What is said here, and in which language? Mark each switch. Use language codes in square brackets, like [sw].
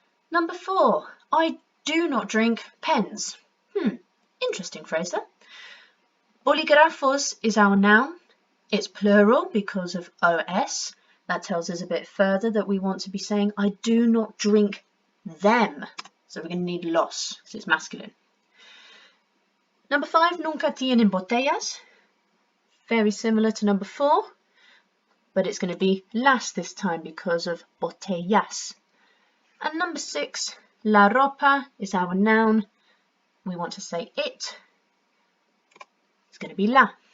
[en] Number 4, I do not drink pens. Interesting phrase there. Bolígrafos is our noun. It's plural because of os. That tells us a bit further that we want to be saying I do not drink them. So we're going to need los because it's masculine. Number 5, [es] nunca tienen botellas. [en] Very similar to number 4, but it's going to be las this time because of botellas. And number 6, la ropa is our noun. We want to say it. It's going to be la.